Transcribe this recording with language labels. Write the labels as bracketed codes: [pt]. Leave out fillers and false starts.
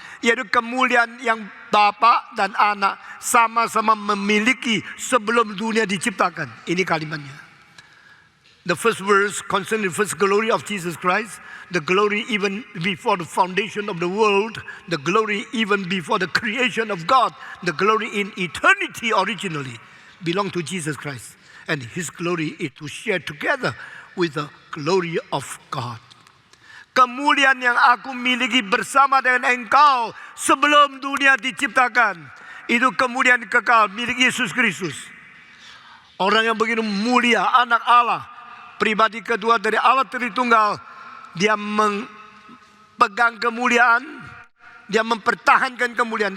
[id] Yaitu kemuliaan yang Bapa dan anak sama-sama memiliki sebelum dunia diciptakan. Ini kalimatnya. [en] The first verse concerning the first glory of Jesus Christ, the glory even before the foundation of the world, the glory even before the creation of God, the glory in eternity originally belong to Jesus Christ. And His glory is to share together with the glory of God. [id] Kemuliaan yang aku miliki bersama dengan engkau sebelum dunia diciptakan, itu kemuliaan kekal milik Yesus Kristus. Orang yang begitu mulia, anak Allah, pribadi kedua dari Allah Tritunggal, dia memegang kemuliaan, dia mempertahankan kemuliaan.